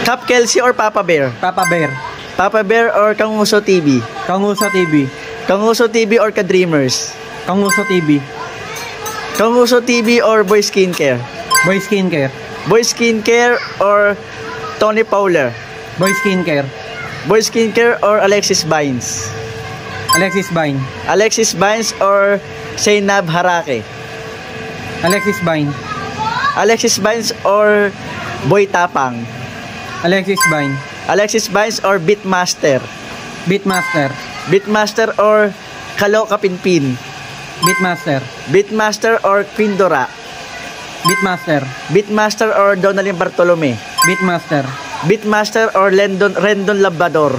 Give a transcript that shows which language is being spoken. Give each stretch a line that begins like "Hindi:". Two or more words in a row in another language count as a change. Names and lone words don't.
English: Cap Kelsey or Papa Bear? Papa Bear. Papa Bear or Kanguso TV? Kanguso TV. Kanguso TV or Ka-Dreamers? Kanguso TV. Kanguso TV or Boy Skincare? Boy Skincare. Boy Skincare or Tony Fowler? Boy Skincare. Boy Skincare or Alexis Vines? Alexis Vine. Alexis Vines or Zainab Harake? Alexis Vine. Alexis Vines or Boy Tapang? Alexis Vine. Alexis Vines or Beatmaster? Beatmaster. Beatmaster or Kaloka Pinpin? Beatmaster. Beatmaster or Quindora? Beatmaster. Beatmaster or Donalyn Bartolome? Beatmaster. Beatmaster or Rendon Labrador?